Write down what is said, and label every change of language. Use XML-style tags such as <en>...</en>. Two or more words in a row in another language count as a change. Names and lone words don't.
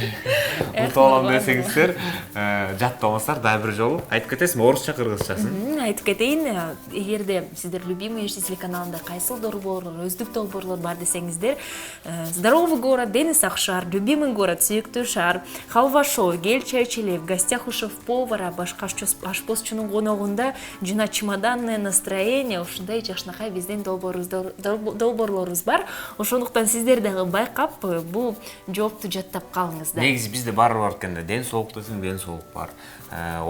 <ky>Утуп алам десеңиздер, жаттооңуздар дагы бир жолу айтып кетесизби, орусча, кыргызчасын? Айтып кетейин, эгерде сиздер любимый телеканалында кайсыл долбоорлор, өздүк долбоорлор бар десеңиздер, Здоровый город, Дени Сак шаар, любимый город, сүйүктүү шаар, халва шоу, гель чайчили, в гостях у шеф-повара, башка ашпозчунун коногунда жана чемоданное настроение, ушундай жакшынакай биздин долбоорлорубуз бар. Ошондуктан сиздер дагы байкап, бул жоопту жаттап калыңыз да. Негизи бизде баары бар экен да. Ден соолук десең, ден соолук бар.</ky>